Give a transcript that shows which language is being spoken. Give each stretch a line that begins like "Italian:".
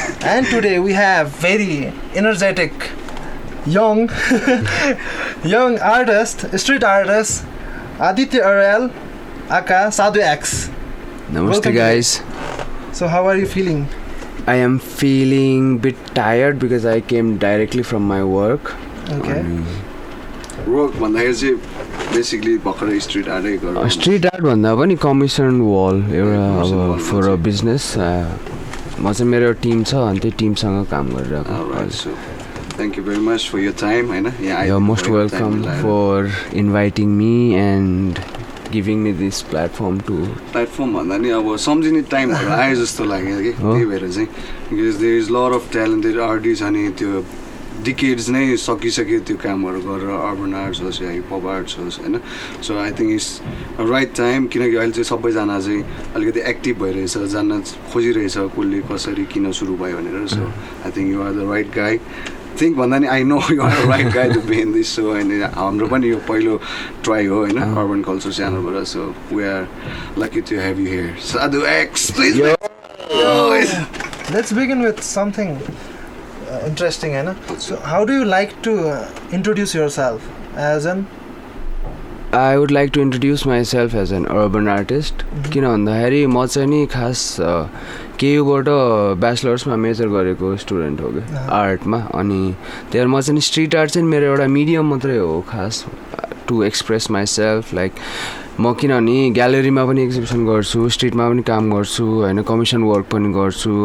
English: And today we have very energetic young young artist, street artist, Aditya, Aryal, akka SadhuX. Namaste guys. So how are you feeling? I am feeling bit tired because I came directly from my work. Okay.
Nepali: Work भन्दाखेरि चाहिँ basically भर्खरै street आर्टै गर्नु. Street art भन्दा पनि commission wall एउटा अब
English: For a business.
Nepali: म चाहिँ मेरो टिम छ अनि त्यही टिमसँग काम गरिरहेको.
English: Thank you very much for your time. You're most welcome for inviting me and giving me this platform to.
Nepali: Platform भन्दा नि अब सम्झिने टाइमहरु आए जस्तो लाग्यो के त्यही भएर चाहिँ
English: because there is lot of talented artists
Nepali: अनि त्यो decades नै सकिसक्यो त्यो कामहरु गरेर अर्बन आर्ट्स होस् या हिप हप आर्ट्स होस् हैन.
English: so I think it's a right time
Nepali: किनकि अहिले चाहिँ सबैजना चाहिँ अलिकति एक्टिभ भइरहेछ, जान्न खोजिरहेछ कसले कसरी किन सुरु भयो भनेर.
English: So I think you are the right guy. Think
Nepali: भन्दा नि
English: I know you are the right guy to be in this show.
Nepali: अनि हाम्रो पनि यो पहिलो ट्राई हो हैन अर्बन कल्चर च्यानलबाट.
English: So we are lucky to have you here. SadhuX, please. Let's begin with something interesting, हैन. So how do you like to introduce yourself? As an I would like to introduce myself as an urban artist.
Nepali: किन भन्दाखेरि म चाहिँ नि खास केयुबाट ब्याचलर्समा major गरेको student हो कि आर्टमा. अनि त्यहाँ म चाहिँ स्ट्रिट आर्ट चाहिँ मेरो एउटा मिडियम मात्रै हो खास
English: To express myself.
Nepali: लाइक म किनभने ग्यालेरीमा पनि एक्जिबिसन गर्छु, स्ट्रिटमा पनि काम गर्छु होइन, कमिसन वर्क पनि गर्छु.